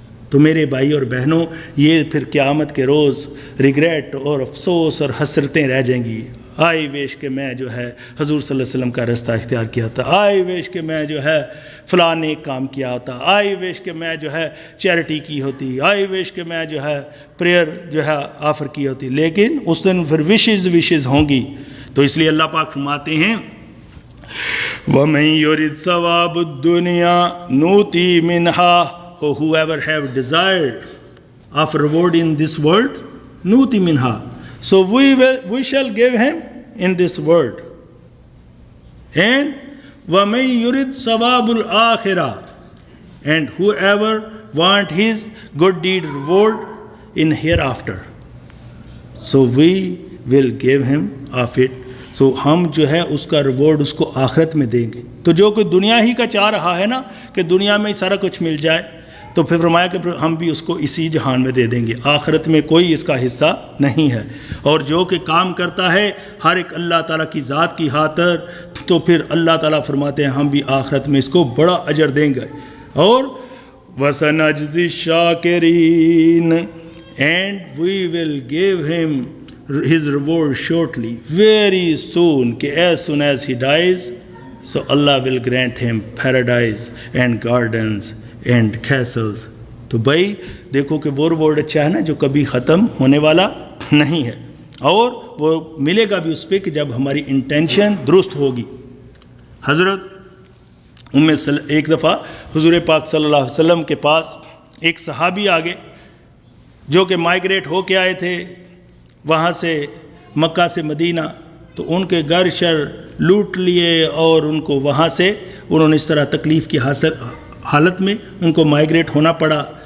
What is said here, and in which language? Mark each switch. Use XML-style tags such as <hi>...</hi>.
<ur>تو میرے بھائی اور بہنوں, یہ پھر قیامت کے روز ریگریٹ اور افسوس اور حسرتیں رہ جائیں گی.</ur> <en>I wish</en> <ur>کہ میں جو ہے حضور صلی اللہ علیہ وسلم کا رستہ اختیار کیا تھا, آئی ویش کہ میں جو ہے فلاں نیک کام کیا ہوتا, آئی ویش کہ میں جو ہے چیریٹی کی ہوتی, آئی ویش کہ میں جو ہے پریئر جو ہے آفر کی ہوتی. لیکن اس دن پھر وشز ہوں گی. تو اس لیے اللہ پاک فرماتے ہیں</ur> <ar>وَمَن يُرِدْ ثَوَابُ الدُّنْيَا نُؤْتِهِ مِنْهَا,</ar> <en>whoever have desired of reward in this world,</en> <ar>نُؤْتِهِ مِنْهَا,</ar> <en>so we shall give him in this world. And</en> <ar>وَمَن يُرِدْ ثَوَابُ الْآخِرَةِ,</ar> <en>and whoever want his good deed reward in hereafter, so we will give him of it.</en> <ur>So ہم جو ہے اس کا reward اس کو آخرت میں دیں گے. تو جو کوئی دنیا ہی کا چاہ رہا ہے نا کہ دنیا میں سارا کچھ مل جائے, تو پھر فرمایا کہ ہم بھی اس کو اسی جہان میں دے دیں گے, آخرت میں کوئی اس کا حصہ نہیں ہے. اور جو کہ کام کرتا ہے ہر ایک اللہ تعالیٰ کی ذات کی خاطر, تو پھر اللہ تعالیٰ فرماتے ہیں ہم بھی آخرت میں اس کو بڑا اجر دیں گے.</ur> <en>اور</en> <ar>وَسَنَجْزِي الشَّاكِرِينَ,</ar> <en>and we will give him his reward shortly, very soon, کہ as soon as he dies, so Allah will grant him paradise and gardens and castles.</en> <ur>تو بھائی دیکھو کہ وہ ریوارڈ اچھا ہے نا جو کبھی ختم ہونے والا نہیں ہے, اور وہ ملے گا بھی اس پہ کہ جب ہماری انٹینشن درست ہوگی. حضرت ایک دفعہ حضور پاک صلی اللہ علیہ وسلم کے پاس ایک صحابی آگے جو کہ مائیگریٹ ہو کے آئے تھے وہاں سے مکہ سے مدینہ, تو ان کے گھر شر لوٹ لیے اور ان کو وہاں سے انہوں نے اس طرح تکلیف کی حالت میں ان کو مائیگریٹ ہونا پڑا.</ur>